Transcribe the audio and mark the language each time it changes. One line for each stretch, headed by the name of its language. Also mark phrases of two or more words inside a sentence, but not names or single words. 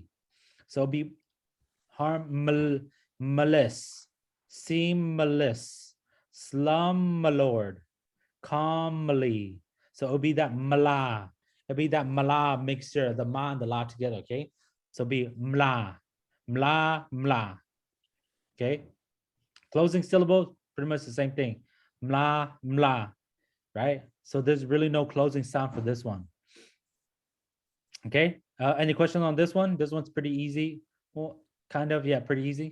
English: So be harmless, seamless, slumlord, calmly. So it'll be that mala. It'll be that mala mixture, the ma and the la together, okay? So it'll be mla, mla, mla. Okay. Closing syllable, pretty much the same thing. Mla, mla, right? So there's really no closing sound for this one. Okay. Any questions on this one? This one's pretty easy. Well, kind of, yeah, pretty easy.